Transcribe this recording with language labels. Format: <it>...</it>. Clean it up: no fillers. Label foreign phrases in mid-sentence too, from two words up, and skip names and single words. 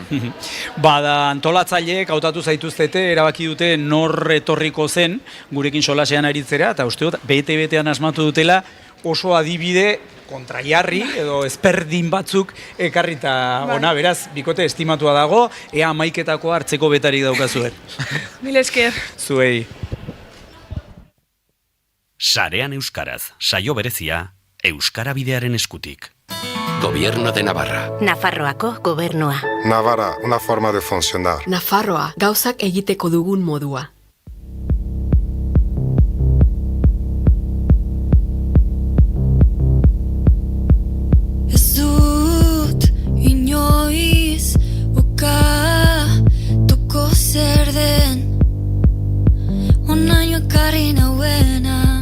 <eu>Bada antolatzaileek hautatu zaituztete, erabaki dute nor etorriko zen gurekin solasean aritzera, eta uste dut bete-betean asmatu dutela oso adibide kontraiarri edo ezberdin batzuk ekarrita ona, beraz, bikote estimatua dago, ea hamaiketako hartzeko betarik daukazuen. Mil esker. Zuei. Sarean Euskaraz, saio berezia, Euskara Bidearen eskutik. Gobierno de Navarra. Nafarroako gobernua.</eu> <es>Navarra, una forma de funcionar.</es> <eu>Nafarroa, gauzak egiteko dugun modua. Ez dut inoiz ukatuko zer den onaino ekarri nauena.</eu>